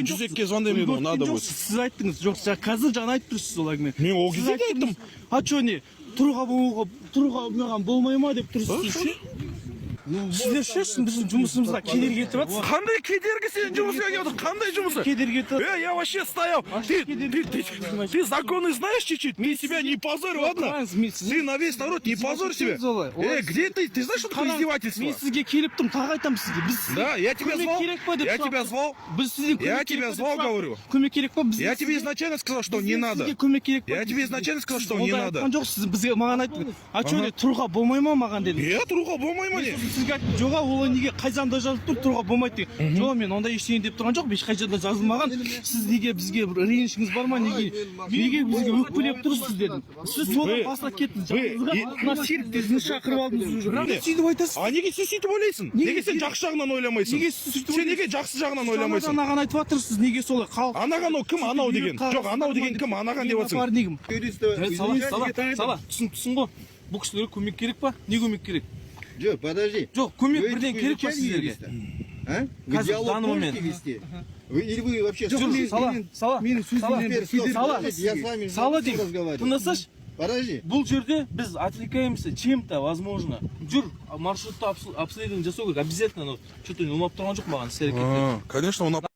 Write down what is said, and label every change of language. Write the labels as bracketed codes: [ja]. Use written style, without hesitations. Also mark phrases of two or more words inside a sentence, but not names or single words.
[kk] 102-ге звондаймын дедім, [ru] надо будет. [kk] Сіз айттыңыз, жоқ, қазір жаңа айтып тұрсыз сол әңгіме. Мен ол кезде де айттым. [ru] А что не? [kk] Тұруға маған болмай ма деп тұрсыз ше? Сіздер шешсін біздің жұмысымызға кедергі кетіп жатсыз. Қандай кедергі сенің жұмысыңа келіп отыр? Қандай жұмысы? Кедергі кетіп жатыр. [ru] Я вообще стоял. Ты законы знаешь чуть-чуть? Ты себя не позорь, ладно? Ты на весь народ не позорь себя. Где ты? Ты знаешь, что такое издевательство? [kk] Мен сізге келіп тұрмын, тағы айтамын сізге. Біз [ru] Да, я тебя [kk] көмек [ru] звал. [kk] керек па деп [ru] Я [kk] сұрап [ru] тебя [kk] тұрмыз. [ru] звал. [kk] Біз сізге көмек [ru] Я [kk] керек [ru] тебя [kk] па деп [ru] звал, [kk] сұрап [ru] говорю. [kk] тұрмыз. Көмек керек па? [ru] Я тебе изначально сказал, что не надо. [kk] Сізге көмек керек па? [ru] Я тебе изначально сказал, что не надо. [kk] Айтқан жоқсыз, бізге маған айтты. [ru] А чё [kk] не тұруға болмай ма маған деді. Я тұруға болмай ма не? Сізге айттым, жоға ол неге қай заңда жазылып тұр, тұруға болмайды деген. Жоқ, мен ондай ештеңе деп тұрған жоқпын, ешқай жерде жазылмаған. Сіз неге бізге бір ренішіңіз бар ма, неге бізге өкпелеп тұрсыз дедім. Сіз содан бастап кеттіңіз. Мына серіктеріңізді шақырып алдыңыз уже. Неге сөйтіп айтасыз? А неге сен сөйтіп ойлайсың? Неге сен жақсы жағынан ойламайсың? Неге сіз сөйтіп Сен неге жақсы жағынан ойламайсың? Анаған айтып жатырсыз, неге солай халық. Анаған ол кім анау деген? Жоқ, анау деген кім? Анаған деп жатсың. Негім. [ru] Юриста, [kk] Түсін ғой. Бұл кісілерге көмек керек па? Не көмек керек? [ru] Джо, подожди. [kk] Жоқ, көмек [ru] Вы [kk] бірден керек па [ru] изучали [kk] сіздерге? [ru] юриста? А? Вы [kk] Қазір, в [ru] диалог данный можете момент. вести? Или вы вообще... [kk] Жоқ, сала. [ru] Теперь стоп, [kk] Сала. [ru] подождите, я с вами [kk] Сала не деймін. [ru] разговариваю. [kk] Тыңдасашы. [ru] Подожди. [kk] Бұл жерде біз [ru] отвлекаемся чем-то, возможно. [kk] Жүр, маршрутты обследование жасау керек. [ru] Обязательно, что-то [kk] ұнап тұрған жоқ маған іс-әрекеттер. [ru] Конечно, он